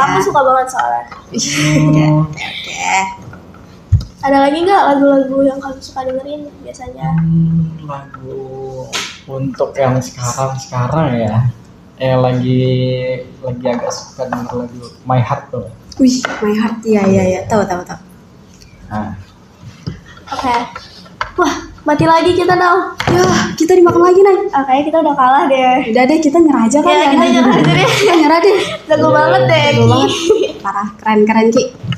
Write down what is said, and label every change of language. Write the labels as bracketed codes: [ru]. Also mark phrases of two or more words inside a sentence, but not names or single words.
[id] iya. aku suka banget soalnya. Oke. Ada lagi nggak lagu-lagu yang kamu suka dengerin biasanya? Lagu untuk yang sekarang ya. Yang lagi agak suka denger lagu My Heart tuh. Wih, My Heart, iya, tahu. Nah, Oke. Wah, mati lagi kita dong. Ya, kita dimakan lagi Nay. Oke, kita udah kalah deh. Udah deh, kita nyerah aja kan. Ya, kita Nay? nyerah aja deh. Kita nyerah deh. Jago banget deh, Jago Ki. banget. Parah, keren Ki.